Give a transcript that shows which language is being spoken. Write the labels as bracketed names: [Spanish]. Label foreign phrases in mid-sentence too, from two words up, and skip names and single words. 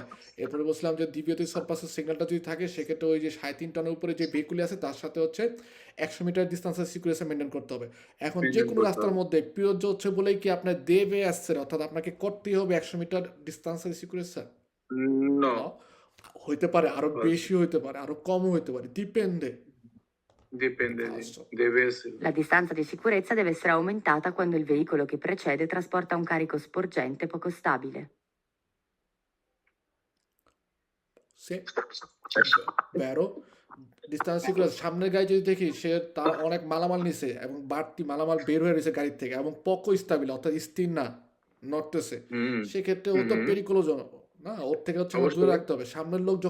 [Bangla] এরপরে বলছিলাম যে দ্বিতীয়ত সারপাসের সিগন্যালটা যদি থাকে সেক্ষেত্রে ওই যে 3.5 টনের উপরে যে ভেহিকুলি আছে তার সাথে হচ্ছে 100 মিটার [Italian] distance sicurezza [Bangla] মেনটেন করতে হবে। এখন যে কোনো রাস্তার মধ্যে পিওজ হচ্ছে বলেই কি আপনার দেবে আসছে, অর্থাৎ আপনাকে করতেই হবে 100 মিটার [Italian] distance sicurezza? [Bangla] নো, হইতে পারে আরো বেশি, হইতে পারে আরো কমও হইতে পারে, ডিপেন্ডে। [Italian] dipende, deve essere. La distanza di sicurezza deve essere aumentata quando il veicolo che precede trasporta un carico sporgente poco stabile. [Bangla] সে বেরো [Italian] distance sicurezza [Bangla] সামনের গাড়ি যদি দেখি সে তার অনেক মালামাল নিছে এবং বাড়তি মালামাল বের হয়ে রয়েছে গাড়ির থেকে এবং [Italian] poco stabile, [Bangla] অর্থাৎ স্থির না, নড়তেছে, সেক্ষেত্রে ও তো পেরিকোলোজনক না, ওর থেকে হচ্ছে আমার দূরে রাখতে হবে।